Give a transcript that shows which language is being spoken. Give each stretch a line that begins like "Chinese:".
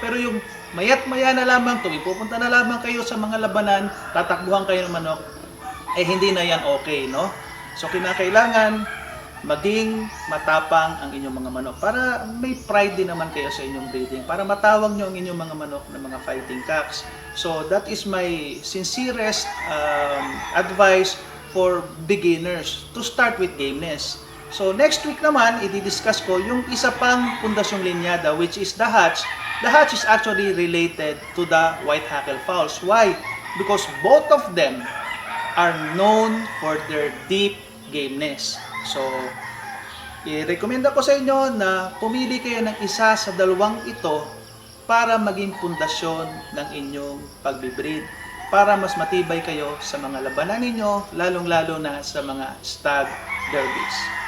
Filipino: Pero yung mayat-maya na lamang, tuwing pupunta na lamang kayo sa mga labanan, tatakbuhan kayo ng manok, eh hindi na yan okay, no? So, kinakailangan maging matapang ang inyong mga manok para may pride din naman kayo sa inyong breeding, para matawag nyo ang inyong mga manok na mga fighting cocks.
English: So, that is my sincerest advice for beginners to start with gameness.
Filipino: So, next week naman, i-discuss ko yung isa pang pundasyong linyada,
English: which is the hatch. The hatch is actually related to the white hackle fowls. Why? Because both of them are known for their deep gameness.
Filipino: So, i-recommend ko sa inyo na pumili kayo ng isa sa dalawang ito para maging pundasyon ng inyong pagbibreed, para mas matibay kayo sa mga labanan ninyo, lalong-lalo na sa mga stag derbies.